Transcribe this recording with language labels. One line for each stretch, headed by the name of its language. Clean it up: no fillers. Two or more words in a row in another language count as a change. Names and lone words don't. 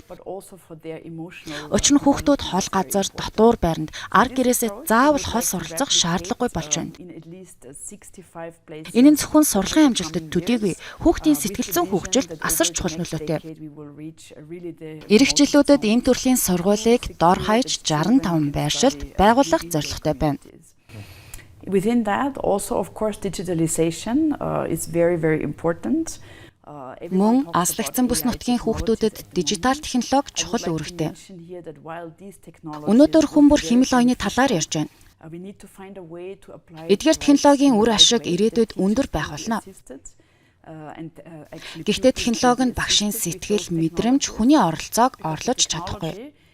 Mongolian: Учир нь хүүхдүүд хол газар, дотуур байранд ар гэрээсээ заавал хол суралцах шаардлагагүй болж байна. Энэ нь зөвхөн сурлагын амжилтад төдийгүй хүүхдийн сэтгэл зүйн хөгжилд асар чухал нөлөөтэй. Ирэх жилүүдэд ийм төрлийн сургуулийг дор хаяж 65 байршилд байгуулах зорилготой байна.
English: Within that, also of course digitalization is very important.
Mongolian: Мөн аслагдсан бүс нутгийн хүүхдүүдэд дижитал технологи чухал үүрэгтэй. Өнөөдөр хүн бүр хэмэл оюуны талаар ярьж байна. Эдгээр технологийн үр ашиг ирээдүйд өндөр байх болно. Гэхдээ технологи нь багшийн сэтгэл, мэдрэмж, хүний оролцоог орлож чадахгүй.